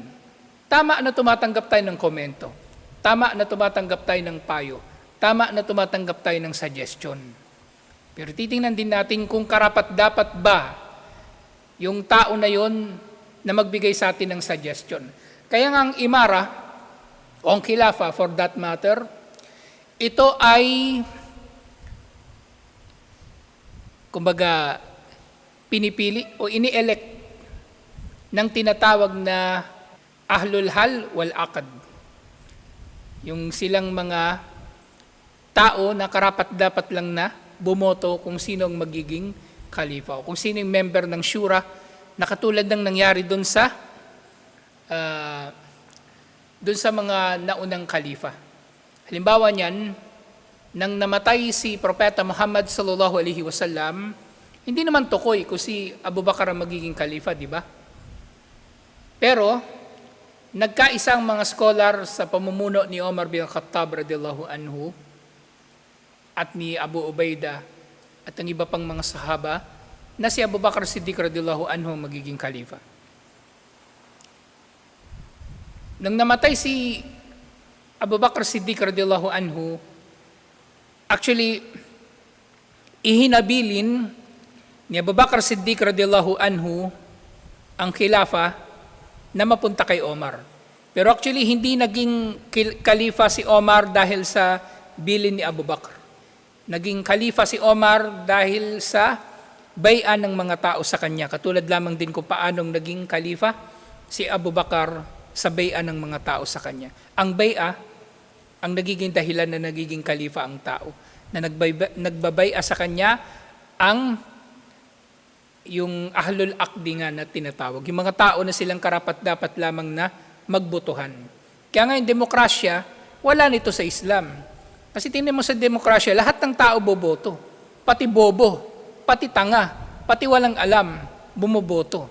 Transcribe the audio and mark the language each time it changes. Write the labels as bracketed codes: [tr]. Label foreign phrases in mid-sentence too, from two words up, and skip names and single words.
[tl] Tama na tumatanggap tayo ng komento. Tama na tumatanggap tayo ng payo. Tama na tumatanggap tayo ng suggestion. Pero titingnan din natin kung karapat-dapat ba yung tao na yon na magbigay sa atin ng suggestion. Kaya nga ang imara, o ang khilafa [en] for that matter, [tl] ito ay kumbaga pinipili o ini-elect ng tinatawag na [ar] أهل الحل والعقد. [tl] Yung silang mga tao na karapat-dapat lang na bumoto kung sino ang magiging khalifa o kung sino yung member ng shura na katulad ng nangyari doon sa mga naunang khalifa. Halimbawa niyan, nang namatay si Propeta Muhammad [ar] صلى الله عليه وسلم, [tl] hindi naman tukoy kung si Abu Bakar ang magiging khalifa, di ba? Pero, nagkaisang mga scholar sa pamumuno ni Omar bin Khattab [ar] رضي الله عنه [tl] at ni Abu Ubaidah at ang iba pang mga sahaba na si Abu Bakar Siddiq [ar] رضي الله عنه [tl] magiging khalifa. Nang namatay si Abu Bakar Siddiq [ar] رضي الله عنه, [tl] actually, ihinabilin ni Abu Bakar Siddiq [ar] رضي الله عنه [tl] ang khilafa na mapunta kay Omar. Pero actually, hindi naging khalifa si Omar dahil sa bilin ni Abu Bakr. Naging khalifa si Omar dahil sa bayan ng mga tao sa kanya. Katulad lamang din kung paanong naging khalifa si Abu Bakr sa bayan ng mga tao sa kanya. Ang baya, ang nagiging dahilan na nagiging khalifa ang tao. Na nagbabaya sa kanya ang yung [ar] أهل العقد [tl] nga na tinatawag. Yung mga tao na silang karapat-dapat lamang na magbotohan. Kaya nga yung demokrasya, wala nito sa Islam. Kasi tingnan mo sa demokrasya, lahat ng tao boboto. Pati bobo, pati tanga, pati walang alam, bumoboto.